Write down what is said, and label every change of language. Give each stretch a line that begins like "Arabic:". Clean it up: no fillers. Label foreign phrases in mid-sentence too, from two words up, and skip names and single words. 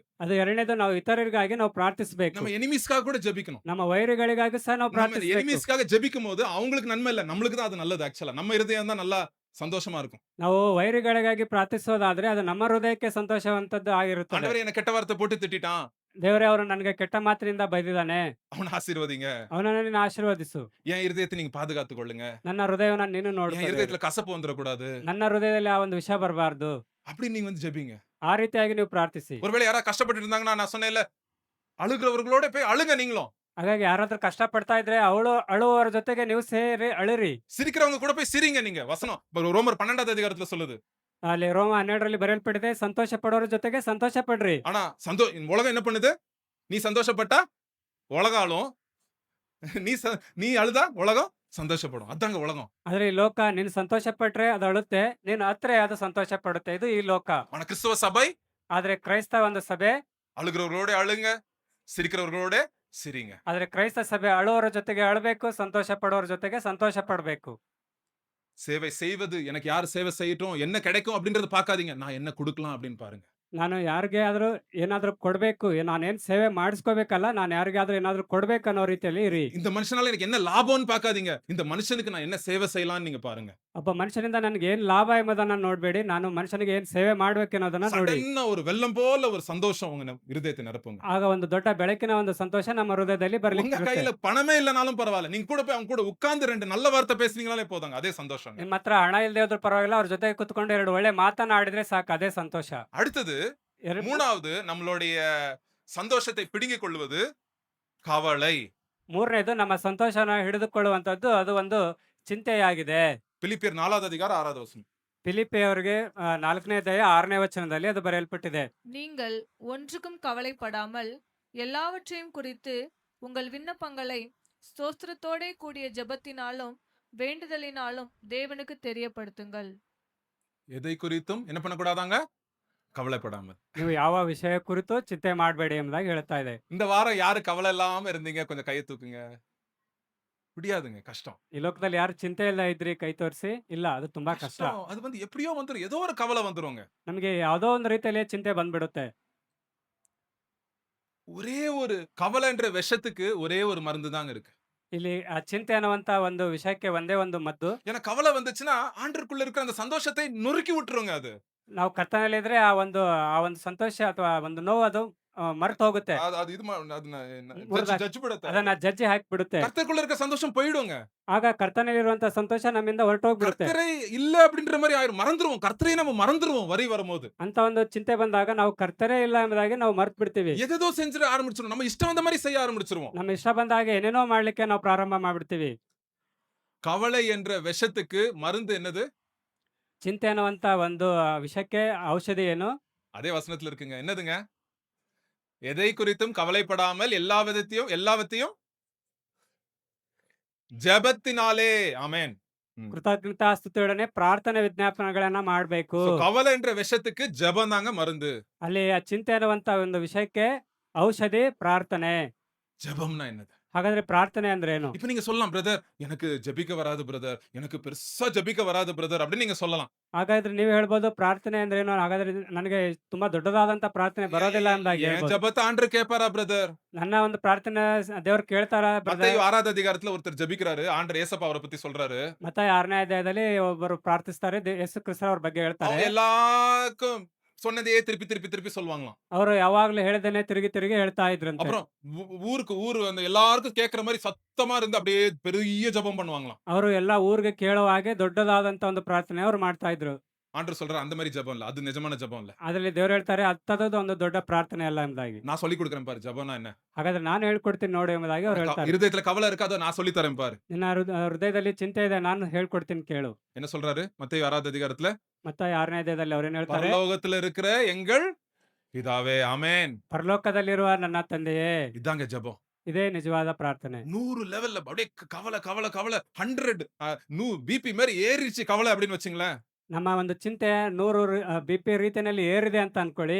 Kannada: ಅದು ಎರಡನೇದು, ನಾವು ಇತರರಿಗಾಗಿ ನಾವು ಪ್ರಾರ್ಥಿಸಬೇಕು.
Tamil: நம்ம எனிமீஸ்க்காக கூட ஜெபிக்கணும்.
Kannada: ನಮ್ಮ ವೈರಿಗಳಿಗಾಗಿ ಸಹ ನಾವು
Tamil: நம்ம
Kannada: ಪ್ರಾರ್ಥಿಸಬೇಕು.
Tamil: எனிமீஸ்க்காக ஜெபிக்கும்போது அவங்களுக்கு நன்மை இல்ல. நம்மளுக்கு தான் அது நல்லது ஆக்சுவலா. நம்ம இருதயம் தான் நல்லா சந்தோஷமா இருக்கும்.
Kannada: ನಾವು ವೈರಿಗಳಿಗಾಗಿ ಪ್ರಾರ್ಥಿಸೋದಾದ್ರೆ ಅದು ನಮ್ಮ ಹೃದಯಕ್ಕೆ ಸಂತೋಷವಂತದ್ದು ಆಗಿರುತ್ತದೆ.
Tamil: ஆண்டவரே என்ன கெட்ட வார்த்தை போட்டு திட்டிட்டான்.
Kannada: ದೇವರೇ, ಅವರು ನನಗೆ ಕೆಟ್ಟ ಮಾತಿನಿಂದ ಬೈದಿದ್ದಾನೆ,
Tamil: அவனை ஆசீர்வதிங்க.
Kannada: ಅವನನ್ನು ನೀನು ಆಶೀರ್ವದಿಸು.
Tamil: என் இருதயத்தை நீங்க பாதுகாத்துக் கொள்ளுங்க.
Kannada: ನನ್ನ ಹೃದಯವನ್ನು ನೀನು
Tamil: என்
Kannada: ನೋಡ್ಕೊ.
Tamil: இருதயத்துல கசப்பு வந்துடக்கூடாது.
Kannada: ನನ್ನ ಹೃದಯದಲ್ಲಿ ಆ ಒಂದು ವಿಷಯ ಬರಬಾರ್ದು.
Tamil: அப்படி நீங்க வந்து ஜெபிங்க.
Kannada: ಆ ರೀತಿಯಾಗಿ ನೀವು ಪ್ರಾರ್ಥಿಸಿ.
Tamil: ஒருவேளை யாராவது கஷ்டப்பட்டு இருந்தாங்கன்னா நான் சொன்னேன்ல, அழுகிறவர்களோட போய் அழுங்க நீங்களும்.
Kannada: ಹಾಗಾಗಿ ಯಾರಾದ್ರೂ ಕಷ್ಟ ಪಡ್ತಾ ಇದ್ರೆ ಅಳುವವರ ಜೊತೆಗೆ ನೀವು ಸೇರಿ ಅಳಿರಿ.
Tamil: சிரிக்கிறவங்க கூட போய் சிரிங்க நீங்க. வசனம் ரோமர் 12வது அதிகாரத்துல சொல்லுது.
Kannada: ಅಲ್ಲಿ ರೋಮ 12ರಲ್ಲಿ ಬರೆಯಲ್ಪಟ್ಟಿದೆ, ಸಂತೋಷ ಪಡೋರ ಜೊತೆಗೆ ಸಂತೋಷ ಪಡ್ರಿ.
Tamil: ஆனா உலகம் என்ன பண்ணுது? நீ சந்தோஷப்பட்டா உலகம் அழும். நீ அழுதா உலகம் சந்தோஷப்படும். அதாங்க உலகம்.
Kannada: ಆದ್ರೆ ಈ ಲೋಕ ನೀನು ಸಂತೋಷ ಪಟ್ರೆ ಅದು ಅಳುತ್ತೆ, ನೀನು ಅತ್ರೆ ಅದು ಸಂತೋಷ ಪಡುತ್ತೆ. ಇದು ಈ ಲೋಕ.
Tamil: ஆனா கிறிஸ்தவ சபை
Kannada: ಆದ್ರೆ ಕ್ರೈಸ್ತ ಒಂದು ಸಭೆ,
Tamil: அழுகிறவர்களோட அழுங்க, சிரிக்கிறவர்களோட சிரிங்க.
Kannada: ಆದ್ರೆ ಕ್ರೈಸ್ತ ಸಭೆ ಅಳುವವರ ಜೊತೆಗೆ ಅಳಬೇಕು, ಸಂತೋಷ ಪಡೋರ ಜೊತೆಗೆ ಸಂತೋಷ ಪಡಬೇಕು.
Tamil: சேவை செய்வது, எனக்கு யார் சேவை செய்யட்டும், என்ன கிடைக்கும் அப்படின்றத பார்க்காதீங்க. நான் என்ன கொடுக்கலாம் அப்படின்னு பாருங்க.
Kannada: ನಾನು ಯಾರಿಗೆ ಆದ್ರೂ ಏನಾದ್ರೂ ಕೊಡ್ಬೇಕು, ನಾನೇನ್ ಸೇವೆ ಮಾಡಿಸ್ಕೋಬೇಕಲ್ಲ, ನಾನು ಯಾರಿಗಾದ್ರೂ ಏನಾದ್ರೂ ಕೊಡ್ಬೇಕು ಅನ್ನೋ ರೀತಿಯಲ್ಲಿ ಇರಿ.
Tamil: இந்த மனுஷனால எனக்கு என்ன லாபம்னு பார்க்காதீங்க. இந்த மனுஷனுக்கு நான் என்ன சேவை செய்யலாம்னு நீங்க பாருங்க.
Kannada: ಒಬ್ಬ ಮನುಷ್ಯನಿಂದ ನನಗೆ ಏನ್ ಲಾಭ ಎಂಬುದನ್ನ ನೋಡ್ಬೇಡಿ, ನಾನು ಮನುಷ್ಯನಿಗೆ ಏನ್ ಸೇವೆ ಮಾಡ್ಬೇಕು ಅನ್ನೋದನ್ನ ನೋಡಿ.
Tamil: சடன்னா ஒரு வெள்ளம் போல ஒரு சந்தோஷம் உங்க இருதயத்தை நிரப்புங்க.
Kannada: ಆಗ ಒಂದು ದೊಡ್ಡ ಬೆಳಕಿನ ಒಂದು ಸಂತೋಷ ನಮ್ಮ ಹೃದಯದಲ್ಲಿ ಬರ್ಲಿಕ್ಕೆ
Tamil: உங்க
Kannada: ಇರುತ್ತೆ.
Tamil: கையில பணமே இல்லனாலும் பரவாயில்ல. நீங்க கூட போய் அவங்க கூட உட்கார்ந்து 2 நல்ல வார்த்தை பேசுனீங்களாலே போதுங்க. அதே சந்தோஷம்.
Kannada: ನಿಮ್ಮ ಹತ್ರ ಹಣ ಇಲ್ಲದೆ ಹೋದ್ರೂ ಪರವಾಗಿಲ್ಲ, ಅವ್ರ ಜೊತೆ ಕುತ್ಕೊಂಡು 2 ಒಳ್ಳೆ ಮಾತನಾಡಿದ್ರೆ ಸಾಕು, ಅದೇ ಸಂತೋಷ.
Tamil: அடுத்தது மூணாவது நம்மளுடைய சந்தோஷத்தை பிடுங்கிக் கொள்வது கவலை.
Kannada: ಮೂರನೇದು ನಮ್ಮ ಸಂತೋಷನ ಹಿಡಿದುಕೊಳ್ಳುವಂತದ್ದು, ಅದು ಒಂದು ಚಿಂತೆಯಾಗಿದೆ.
Tamil: பிலிப்பியர் 4வது அதிகாரம் 6வது வசனம்.
Kannada: ಫಿಲಿಪ್ಪಿಯವರಿಗೆ 4ನೇ ಅಧ್ಯಾಯ 6ನೇ ವಚನದಲ್ಲಿ ಅದು ಬರೆಯಲ್ಪಟ್ಟಿದೆ.
Tamil: நீங்கள் ஒன்றுக்கும் கவலைப்படாமல் எல்லாவற்றையும் குறித்து உங்கள் விண்ணப்பங்களை ஸ்தோத்திரத்தோடே கூடிய ஜெபத்தினாலும் வேண்டுதலினாலும் தேவனுக்கு தெரியப்படுத்துங்கள். எதை குறித்தும் என்ன பண்ணக்கூடாதாங்க? கவலைப்படாமல்.
Kannada: ನೀವು ಯಾವ ವಿಷಯ ಕುರಿತು ಚಿಂತೆ ಮಾಡಬೇಡಿ ಎಂಬುದಾಗಿ ಹೇಳ್ತಾ ಇದೆ.
Tamil: இந்த வாரம் யாரு கவலை இல்லாம இருந்தீங்க? கொஞ்சம் கையை தூக்குங்க. முடியாதுங்க, கஷ்டம்.
Kannada: ಈ ಲೋಕದಲ್ಲಿ ಯಾರು ಚಿಂತೆ ಇಲ್ಲ ಇದ್ರಿ ಕೈ ತೋರಿಸಿ. ಇಲ್ಲ, ಅದು ತುಂಬಾ ಕಷ್ಟ.
Tamil: கஷ்டம். அது வந்து எப்படியோ வந்துரும். ஏதோ ஒரு கவலை வந்துருங்க.
Kannada: ನಮಗೆ ಯಾವುದೋ ಒಂದು ರೀತಿಯಲ್ಲಿ ಚಿಂತೆ ಬಂದ್ಬಿಡುತ್ತೆ.
Tamil: ஒரே ஒரு கவலைன்ற விஷத்துக்கு ஒரே ஒரு மருந்து தாங்க இருக்கு.
Kannada: ಇಲ್ಲಿ ಆ ಚಿಂತೆ ಅನ್ನುವಂತ ಒಂದು ವಿಷಯಕ್ಕೆ ಒಂದೇ ಒಂದು ಮದ್ದು.
Tamil: ஏன்னா கவலை வந்துச்சுன்னா ஆண்டருக்குள்ள இருக்கிற அந்த சந்தோஷத்தை நொறுக்கி விட்டுருங்க. அது
Kannada: ನಾವು ಕರ್ತನಲ್ಲಿದ್ರೆ ಆ ಒಂದು ಸಂತೋಷ ಅಥವಾ ಒಂದು ನೋವು ಅದು ಮರ್ತು ಹೋಗುತ್ತೆ.
Tamil: அது இது
Kannada: ಮುರ್ದಾಕಿ-
Tamil: ஜட்ஜ் படுத்த
Kannada: ಅದನ್ನ ಜಜ್ಜಿ ಹಾಕ್ಬಿಡುತ್ತೆ.
Tamil: கர்த்தருக்குள்ள இருக்க சந்தோஷம் போயிடுங்க.
Kannada: ಆಗ ಕರ್ತನಲ್ಲಿರುವಂತ ಸಂತೋಷ ನಮ್ಮಿಂದ ಹೊರಟೋಗ್ಬಿಡುತ್ತೆ.
Tamil: கர்த்தரே இல்ல அப்படின்ற மாதிரி ஆயிரும். மறந்துருவோம். கர்த்தரே நம்ம மறந்துருவோம் வரி வரும்போது.
Kannada: ಅಂತ ಒಂದು ಚಿಂತೆ ಬಂದಾಗ ನಾವು ಕರ್ತರೇ ಇಲ್ಲ ಎಂಬುದಾಗಿ ನಾವು ಮರ್ತು ಬಿಡ್ತೀವಿ.
Tamil: எதோ செஞ்சிட ஆரம்பிச்சிரும். நம்ம இஷ்டம் வந்த மாதிரி செய்ய ஆரம்பிச்சிருவோம்.
Kannada: ನಮ್ಮ ಇಷ್ಟ ಬಂದಾಗ ಏನೇನೋ ಮಾಡ್ಲಿಕ್ಕೆ ನಾವು ಪ್ರಾರಂಭ ಮಾಡ್ಬಿಡ್ತೀವಿ.
Tamil: கவலை என்ற விஷத்துக்கு மருந்து என்னது?
Kannada: ಚಿಂತೆ ಅನ್ನುವಂತ ಒಂದು ವಿಷಯಕ್ಕೆ ಔಷಧಿ ಏನು?
Tamil: அதே வசனத்துல இருக்குங்க. என்னதுங்க? எதை குறித்தும் கவலைப்படாமல் எல்லாவற்றையும் ஜெபத்தினாலே. ஆமென்.
Kannada: ಕೃತಜ್ಞತಾ ಸ್ತುತಿಯೊಡನೆ ಪ್ರಾರ್ಥನೆ ವಿಜ್ಞಾಪನೆಗಳನ್ನ ಮಾಡಬೇಕು.
Tamil: கவலை என்ற விஷத்துக்கு ஜெபம் தாங்க மருந்து.
Kannada: ಅಲ್ಲಿ ಆ ಚಿಂತೆ ಅನ್ನುವಂತ ಒಂದು ವಿಷಯಕ್ಕೆ ಔಷಧಿ ಪ್ರಾರ್ಥನೆ.
Tamil: ஜெபம்னா என்னது?
Kannada: ಹಾಗಾದ್ರೆ ಪ್ರಾರ್ಥನೆ ಅಂದ್ರೆ ಏನು?
Tamil: இப்ப நீங்க சொல்லலாம், பிரதர் எனக்கு ஜெபிக்க வராது பிரதர், எனக்கு பெருசா ஜெபிக்க வராது பிரதர் அப்படின்னு நீங்க சொல்லலாம்.
Kannada: ಹಾಗಾದ್ರೆ ನೀವು ಹೇಳ್ಬೋದು ಪ್ರಾರ್ಥನೆ ಅಂದ್ರೆ ಏನು, ಹಾಗಾದ್ರೆ ನನಗೆ ತುಂಬಾ ದೊಡ್ಡದಾದಂತ ಪ್ರಾರ್ಥನೆ ಬರೋದಿಲ್ಲ ಎಂಬುದಾಗಿ
Tamil: என்
Kannada: ಹೇಳ್ಬೋದು.
Tamil: ஜெபத்தை ஆண்டவர் கேட்பாரா பிரதர்?
Kannada: ನನ್ನ ಒಂದು ಪ್ರಾರ್ಥನೆ ದೇವ್ರು ಕೇಳ್ತಾರ?
Tamil: மத்தேயு 6வது அதிகாரத்துல ஒருத்தர் ஜெபிக்கிறாரு. ஆண்டவர் ஏசப்பா அவரை பத்தி சொல்றாரு.
Kannada: ಮತ್ತೆ 6ನೇ ಅಧ್ಯಾಯದಲ್ಲಿ ಒಬ್ಬರು ಪ್ರಾರ್ಥಿಸ್ತಾರೆ, ಯೇಸು ಕ್ರಿಸ್ತ ಅವ್ರ ಬಗ್ಗೆ ಹೇಳ್ತಾರೆ.
Tamil: அவங்க எல்லாருக்கும் சொன்னதையே திருப்பி சொல்லுவாங்களாம்.
Kannada: ಅವರು ಯಾವಾಗ್ಲೂ ಹೇಳ್ದೇನೆ ತಿರುಗಿ ಹೇಳ್ತಾ ಇದ್ರಂತೆ.
Tamil: அப்புறம் ஊரு அந்த எல்லாருக்கும் கேக்குற மாதிரி சத்தமா இருந்து அப்படியே பெரிய ஜெபம் பண்ணுவாங்களாம்.
Kannada: ಅವರು ಎಲ್ಲಾ ಊರಿಗೆ ಕೇಳೋ ಹಾಗೆ ದೊಡ್ಡದಾದಂತ ಒಂದು ಪ್ರಾರ್ಥನೆ ಅವ್ರು ಮಾಡ್ತಾ ಇದ್ರು.
Tamil: ஆண்டவர் சொல்றாரு, அந்த மாதிரி ஜெபம் இல்ல, அது நிஜமான ஜெபம் இல்ல.
Kannada: ಅದ್ರಲ್ಲಿ ದೇವ್ರು ಹೇಳ್ತಾರೆ, ಅಂತದ್ದು ಒಂದು ದೊಡ್ಡ ಪ್ರಾರ್ಥನೆ ಅಲ್ಲ ಎಂಬುದಾಗಿ.
Tamil: நான் சொல்லி கொடுக்குறேன் பாரு ஜெபம்னா என்ன.
Kannada: ಹಾಗಾದ್ರೆ ನಾನು ಹೇಳ್ಕೊಡ್ತೀನಿ ನೋಡಿ ಎಂಬುದಾಗಿ ಅವ್ರು ಹೇಳ್ತಾರೆ.
Tamil: இருதயத்துல கவலை இருக்காதோ நான் சொல்லி தரேன் பாரு.
Kannada: ನಿನ್ನ ಹೃದಯದಲ್ಲಿ ಚಿಂತೆ ಇದೆ, ನಾನು ಹೇಳ್ಕೊಡ್ತೀನಿ ಕೇಳು.
Tamil: என்ன சொல்றாரு? மத்தேயு 6வது அதிகாரத்துல,
Kannada: ಮತ್ತೆ 6ನೇ ಅಧ್ಯಾಯದಲ್ಲಿ ಅವ್ರೇನ್ ಹೇಳ್ತಾರೆ?
Tamil: பரலோகத்துல இருக்கிற எங்கள் பிதாவே. ஆமென்.
Kannada: ಪರಲೋಕದಲ್ಲಿರುವ ನನ್ನ ತಂದೆಯೇ. இதாங்க ஜெபம். ಇದೇ ನಿಜವಾದ ಪ್ರಾರ್ಥನೆ. 100
Tamil: லெவல்ல அப்படியே கவலை 100 பிபி மாதிரி ஏறிச்சு கவலை அப்படின்னு வச்சுங்களேன்.
Kannada: ನಮ್ಮ ಒಂದು ಚಿಂತೆ 100 BP ರೀತಿಯಲ್ಲಿ ಏರಿದೆ ಅಂತ ಅನ್ಕೊಳ್ಳಿ.